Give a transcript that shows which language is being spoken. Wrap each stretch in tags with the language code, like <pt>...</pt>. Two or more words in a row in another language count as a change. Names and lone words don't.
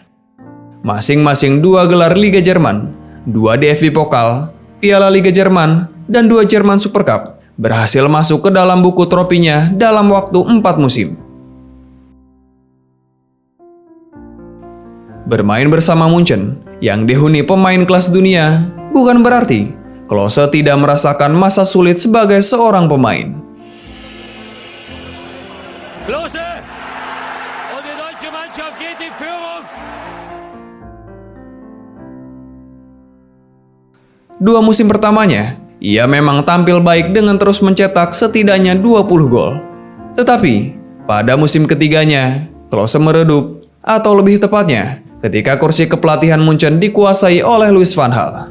<id>Masing-masing 2 gelar Liga Jerman, 2 DFB Pokal, Piala Liga Jerman, dan 2 Jerman Super Cup berhasil masuk ke dalam buku tropinya dalam waktu 4 musim. Bermain bersama Munchen yang dihuni pemain kelas dunia bukan berarti Klose tidak merasakan masa sulit sebagai seorang pemain.</id> <de>Klose! Und die deutsche Mannschaft geht in Führung.</de> <id>2 musim pertamanya, ia memang tampil baik dengan terus mencetak setidaknya 20 gol. Tetapi, pada musim ketiganya, Klose meredup, atau lebih tepatnya, ketika kursi kepelatihan Munchen dikuasai oleh Louis van Gaal.</id>